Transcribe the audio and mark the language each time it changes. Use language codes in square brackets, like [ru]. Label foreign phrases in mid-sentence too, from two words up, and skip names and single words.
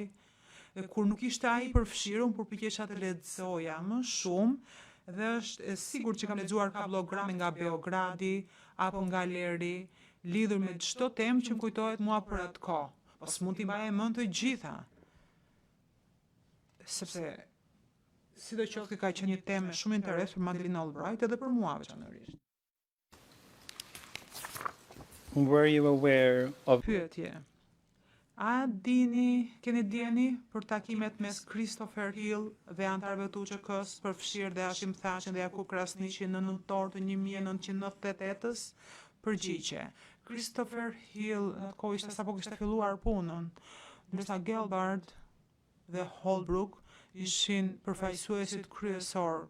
[sq] Dhe kur nuk ishte ai përfshirë, unë përpiqesha të lexoja më shumë, dhe është e sigurt që kam lexuar kablograme nga Beogradi apo nga Leri, lidhur me çdo temë që më kujtohet mua për atë kohë. Po s'mund t'i mbaj mend të gjitha. Sepse sidoqoftë ka qenë një temë me shumë interes për Madeleine Albright edhe për mua veçanërisht. [en] Were you aware of [sq] Pyetje. Keni djeni për takimet mes Christopher Hill dhe antarëve të UÇK-s, përfshirë dhe Hashim Thaçin dhe Jakub Krasniqin në nëntor të 1998-s? Përgjigje. Christopher Hill kohë ishte sapo kishte filluar punën, ndërsa Gelbart dhe Holbrook ishin përfaqësuesit kryesor.